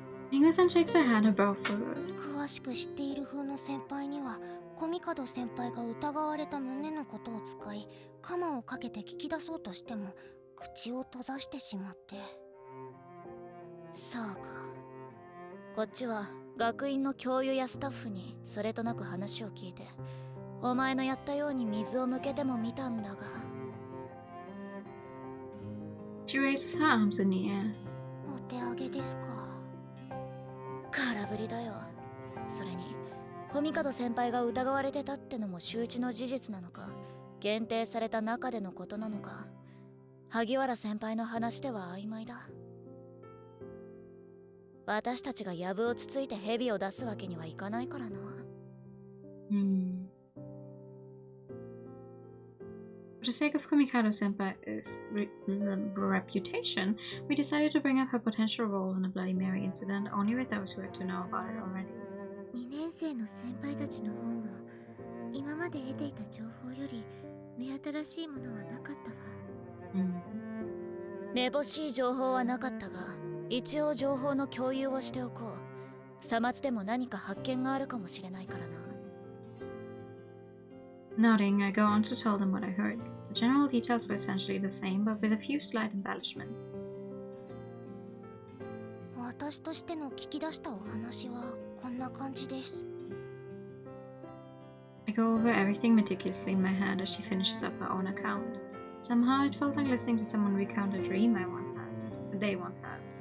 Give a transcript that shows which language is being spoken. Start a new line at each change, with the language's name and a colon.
English: Ringo-san shakes her head, her brow furrowed.
Japanese: 詳しく知っている風の先輩にはコミカド先輩が疑われた旨のことを使いカマをかけて聞き出そうとしても口を閉ざしてしまって。そうか。こっちは学院の教諭やスタッフにそれとなく話を聞いてお前のやったように水を向けてもみたんだが。
English: She raises her arms in the air.
Japanese: お手上げですか。空振りだよ。それにコミカド先輩が疑われてたってのも周知の事実なのか限定された中でのことなのか萩原先輩の話では曖昧だ。私たちが藪をつついて蛇を出すわけにはいかないからな。
English: For the sake of Kumikado-senpai's reputation, we decided to bring up her potential role in the Bloody Mary incident only with those who had to know about it already.
Japanese: 2年生の先輩たちの方も今まで得ていた情報より目新しいものはなかったわ。めぼしい情報はなかったが一応情報の共有をしておこう。さまつでも何か発見があるかもしれないからな。
English: Nodding, I go on to tell them what I heard. The general details were essentially the same, but with a few slight embellishments.
Japanese: 私としての聞き出したお話はこんな感じです。
English: I go over everything meticulously in my head as she finishes up her own account. Somehow it felt like listening to someone recount a dream they once had.